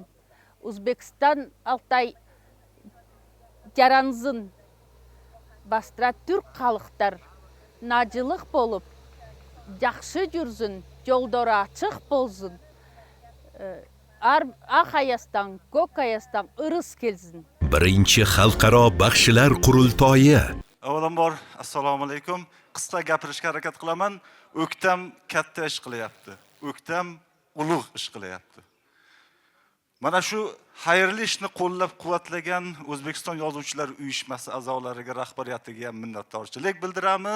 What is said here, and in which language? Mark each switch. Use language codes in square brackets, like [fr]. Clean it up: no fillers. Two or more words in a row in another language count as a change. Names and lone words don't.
[alt] Узбекстан Алтай жаранзын бастыра түрк қалықтар нажылық болып, жақшы жүрзін, жолдары ачық болзын. Ақ аястан, көк аястан ырыс келзін. [uz] Birinchi xalqaro baxshilar qurultoyi. Avvalambor, assalomu alaykum. Qisqa gapirishga harakat qilaman. O'ktam katta ish qilyapti. O'ktam ulug' ish qilyapti. Mana shu xayrli ishni qo'llab-quvvatlagan O'zbekiston Yozuvchilar uyushmasi a'zolariga, rahbariyatiga minnatdorchilik bildiramiz.